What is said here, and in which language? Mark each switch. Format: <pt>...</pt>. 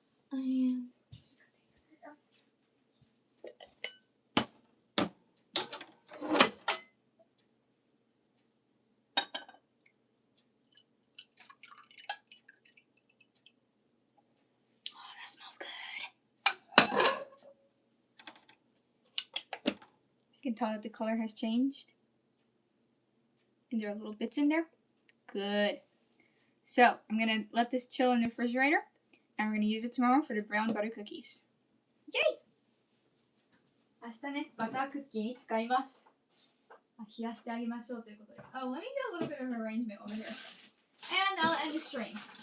<en>And you can tell that the color has changed. And there are little bits in there. Good. So, I'm going to let this chill in the refrigerator. And we're going to use it tomorrow for the brown butter cookies. Yay!</en> <ja>明日ね、バタークッキーに使います。冷やしてあげましょうということで。</ja> <en>Oh, let me do a little bit of arrangement over here. And I'll end the stream.</en>